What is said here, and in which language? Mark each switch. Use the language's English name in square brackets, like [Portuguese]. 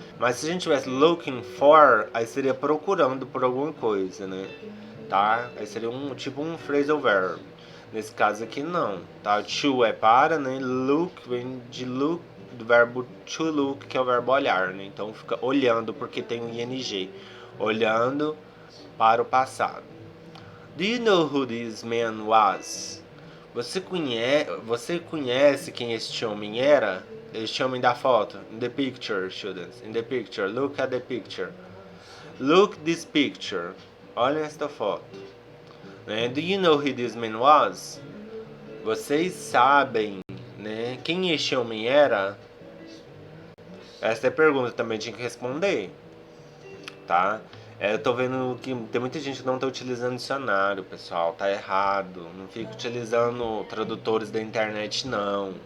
[Portuguese] Mas se a gente tivesse [English] looking for, [Portuguese] aí seria procurando por alguma coisa, né? Tá? Aí seria tipo um phrasal verb. Nesse caso aqui não, tá? To é para, né? Look vem de look, do verbo to look, que é o verbo olhar, né? Então fica olhando porque tem um ing. Olhando para o passado. [English] Do you know who this man was? [Portuguese] Você conhece quem este homem era? Este homem da foto. [English] In the picture, students. In the picture. Look at the picture. Look this picture. [Portuguese] Olha esta foto. [English] Do you know who this man was? [Portuguese] Vocês sabem, né, quem este homem era? Essa é a pergunta que também tinha que responder, tá? Eu tô vendo que tem muita gente que não tá utilizando dicionário, pessoal. Tá errado. Não fica utilizando tradutores da internet, não.